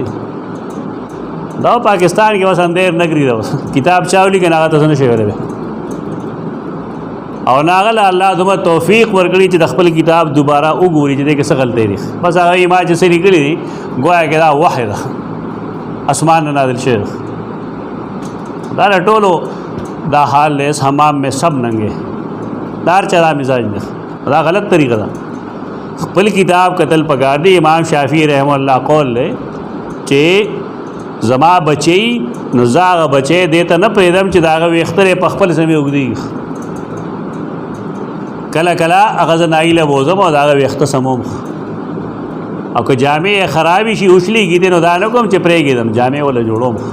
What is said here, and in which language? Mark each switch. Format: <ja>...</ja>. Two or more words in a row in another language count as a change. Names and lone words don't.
<ps>دا پاکستان کې بس اندیر نګري ده، کتاب چا ولیکي هغه ته څه نشي ویلی، او هغه له الله دومره توفیق ورکړي چې د خپل کتاب دوباره وګوري چې دې کې څه غلطۍ دي. بس هغه یې ما چې څه لیکلي دي ګویا کې دا وحی ده، اسمان نه نازل شوی. دا د ټولو دا حال</ps> <ur>ہے، اس حمام میں سب ننگے،</ur> <ps>دار چرا مزاج نه، دا غلط طریقه ده. خپل کتاب قتل پکار دی. امام شافعی رحمه الله قول لے چې زما بچی نو زاغه بچی دیته نه پریدم چې داغه ویختره په خپل سمې وګدي، کله کله هغه زنایله بوزم او داغه ویخته سموم، او که جامع خرابی شي اوښلیږي نو دا نه کوم چې پرېږدم، جامع ولا جوړوم.</ps>